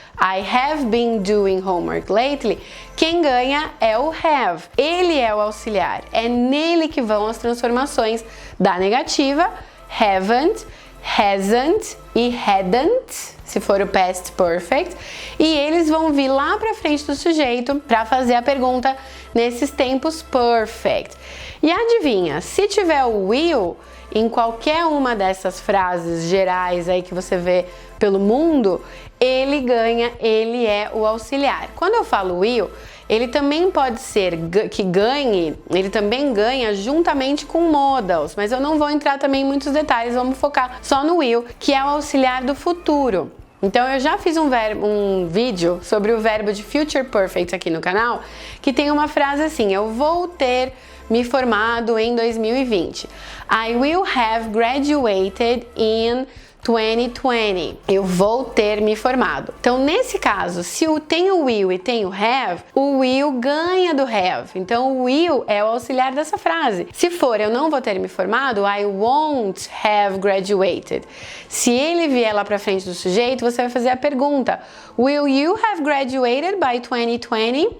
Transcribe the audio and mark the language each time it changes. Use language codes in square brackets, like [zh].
[en] I have been doing homework lately. [pt] Quem ganha é o have. Ele é o auxiliar. É nele que vão as transformações da negativa, haven't, hasn't e hadn't, se for o past perfect. E eles vão vir lá pra frente do sujeito para fazer a pergunta nesses tempos perfect. E adivinha, se tiver o will em qualquer uma dessas frases gerais aí que você vê pelo mundo, ele ganha, ele é o auxiliar. Quando eu falo will, ele também pode ser que ganhe, ele também ganha juntamente com modals, mas eu não vou entrar também em muitos detalhes, vamos focar só no will, que é o auxiliar do futuro. Então eu já fiz um vídeo sobre o verbo de future perfect aqui no canal, que tem uma frase assim: eu vou ter me formado em 2020. [en] I will have graduated in 2020. [pt] Eu vou ter me formado. Então, nesse caso, se tem o will e tem o have ganha do have. Então, o will é o auxiliar dessa frase. Se for eu não vou ter me formado, [en] I won't have graduated. [pt] Se ele vier lá pra frente do sujeito, você vai fazer a pergunta: [en] Will you have graduated by 2020?